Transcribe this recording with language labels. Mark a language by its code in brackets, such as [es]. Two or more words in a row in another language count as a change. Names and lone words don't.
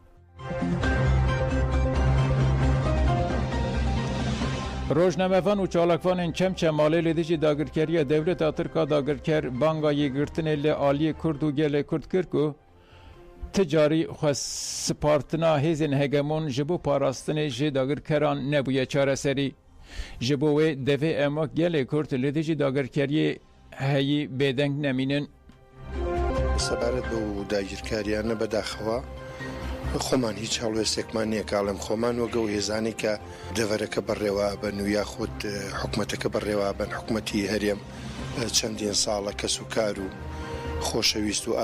[ku] Rojnamevan û çalakvanên çemçemalê li dijî dagirkeriya dewleta Tirka dagirker banga yêgirtinê li aliyê Kurd û gelê Kurd kir ku ti carî xwespartina hêzên hegemon ji bo parastinê ji dagirkeran nebûye çareserî. Ji bo wê devê em gelê Kurd li dijî dagirkeriyê heyî bêdeng nemînin. [ckb] سەبارەت بە و داگیرکاریانە بەداخەوە خۆمان هیچ هەڵوێستێکمان نییە کاڵم خۆمان وەگە و هێزانی کە دەڤەرەکە بەڕێوە بن و یاخود حکوومەتەکە بەڕێوە بن حکوومەتی هەرێم چەندین ساڵە کەس و کار و خۆشەویست و